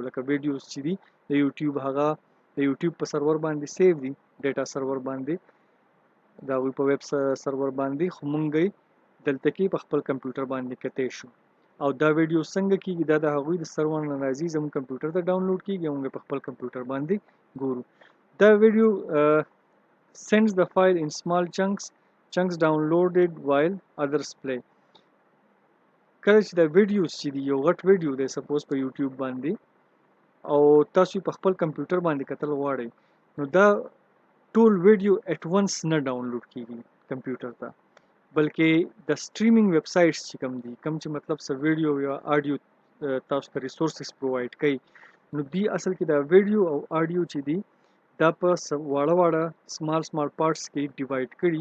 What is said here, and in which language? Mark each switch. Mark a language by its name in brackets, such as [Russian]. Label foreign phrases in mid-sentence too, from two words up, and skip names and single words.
[Pashto] لکه ویډیوز چې دي د یوټیوب هغه د یوټیوب په سرور باندې سیو دي، [English] data server [Pashto] باندې، د هغوی په [English] web server [Pashto] باندې، خو موږ یې دلته کې په خپل کمپیوټر باندې کتی شو. او دا ویډیو څنګه کیږي؟ دا د هغوی د سرور نه راځي، زموږ کمپیوټر ته ډاونلوډ کیږي او موږ په خپل کمپیوټر باندې ګورو. دا ویډیو [English] sends the file in small chunks downloaded while others play. [Pashto] کله چې دا ویډیوز چې دي یو غټ ویډیو دی سپوز په یوټیوب باندې او تاسو په خپل کمپیوټر باندې کتل غواړئ نو دا ټول ویډیو [English] at once [Pashto] نه ډاونلوډ کیږي کمپیوټر ته، بلکې د [English] streaming web sites [Pashto] چې کوم دي، کوم چې مطلب څه ویډیو یا آډیو تاسو ته [English] resources provide [Pashto] کوي نو دی اصل کې دا ویډیو او آډیو چې دي دا په واړه واړه [English] small parts [Pashto] کې ډیوایډ کړي.